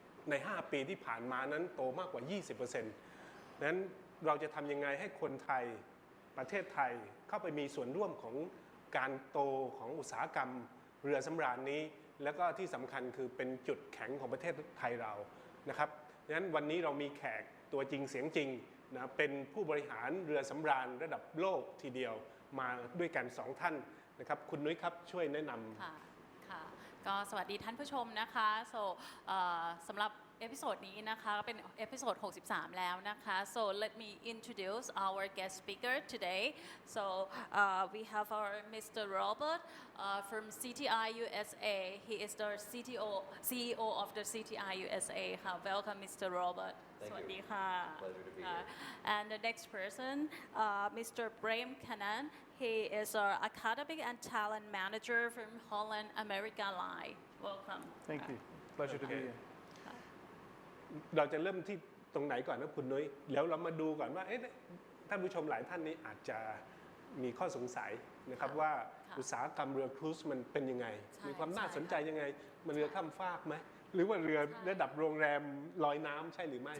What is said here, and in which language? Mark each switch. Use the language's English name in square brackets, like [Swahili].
[Thai] ใน5ปีที่ผ่านมานั้นโตมากกว่า 20% นั้นเราจะทำยังไงให้คนไทยประเทศไทยเข้าไปมีส่วนร่วมของการโตของอุตสาหกรรมเรือสำราญนี้แล้วก็ที่สำคัญคือเป็นจุดแข็งของประเทศไทยเรานะครับงั้นวันนี้เรามีแขกตัวจริงเสียงจริงนะเป็นผู้บริหารเรือสำราญระดับโลกทีเดียวมาด้วยกัน2ท่านนะครับคุณนุ้ยครับช่วยแนะนำ ค่ะก็สวัสดีท่านผู้ชมนะคะสำหรับเอพิโซดนี้นะคะเป็นเอพิโซด63แล้วนะคะ [English] so let me introduce our guest speaker today so we have our Mr. Robert from CTI USA he is the CEO of the CTI USA welcome Mr. [Thai] Robert สวัสดีค่ะ [English] Pleasure to be here. And the next person Mr.Prem Kannan he is our academic and talent manager from Holland America Line welcome Thank you pleasure to be here [Thai] เราจะเริ่มที่ตรงไหนก่อนนะคุณนุ้ยแล้วเรามาดูก่อนว่าท่านผู้ชมหลายท่านนี้อาจจะมีข้อสงสัยนะครับว่าอุตสาหกรรมเรือครูซมันเป็นยังไงมีความน่าสนใจยังไงมันเรือข้ามฟากไหมหรือว่าเรือระดับโรงแรมลอยน้ำใช่หรือไม่